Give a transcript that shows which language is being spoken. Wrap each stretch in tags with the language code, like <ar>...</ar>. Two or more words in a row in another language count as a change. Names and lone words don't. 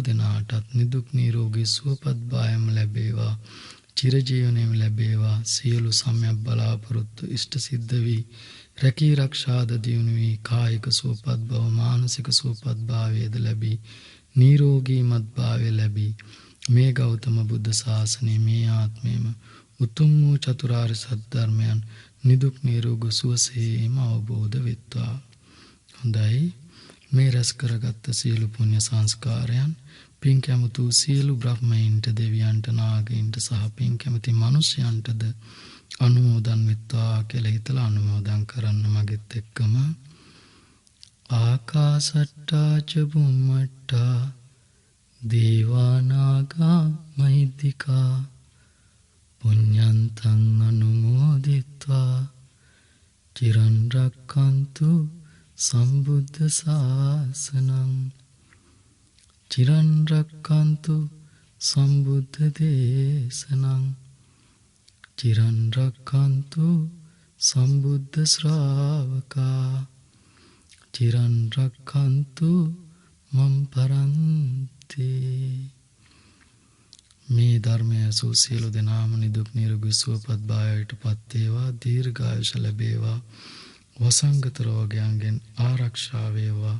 <si>දෙනාටත් නිදුක් නිරෝගී සුවපත් භාවයම ලැබේවා, චිරජීවනයේම ලැබේවා, සියලු සම්‍යක් බලාපොරොත්තු ඉෂ්ට සිද්ධ වී රැකී රක්ෂාද දියුණු වී කායික සුවපත් බව මානසික සුවපත් භාවයේද ලැබී නිරෝගී මත්භාවය ලැබී මේ ගෞතම බුද්ධ ශාසනයේ මේ ආත්මයේම උතුම් වූ චතුරාර්ය සත්‍ය ධර්මයන් නිදුක් නිරෝගී සුවසේම අවබෝධ වෙත්වා. හොඳයි, මේ රැස් කරගත් සියලු පුණ්‍ය සංස්කාරයන් පින් කැමතු සියලු බ්‍රහ්මයන්ට, දෙවියන්ට, නාගයන්ට සහ පින් කැමති මිනිසයන්ටද අනුමෝදන් වෙත්වා කියලා හිතලා අනුමෝදන් කරන්න මගෙත් එක්කම.</si> <pi>ආකාසට්ටා ච බුම්මට්ටා දේවානාගා මහිද්దికා පුඤ්ඤන්තං අනුමෝදිත්වා චිරන් රක්ඛන්තු සම්බුද්ධ ශාසනං චිරන් රක්ඛන්තු සම්බුද්ධ දේශනං චිරන් රක්ඛන්තු සම්බුද්ධ ශ්‍රාවකා චිරන් රක්ඛන්තු මම් පරන්ති.</pi> <si>මේ ධර්මය සූ සියලු දෙනාම නිදුක් නිරෝගී සුවපත් භාවයට පත් වේවා, දීර්ඝායුෂ ලැබේවා, වසංගත රෝගයන්ගෙන් ආරක්ෂා වේවා.</si>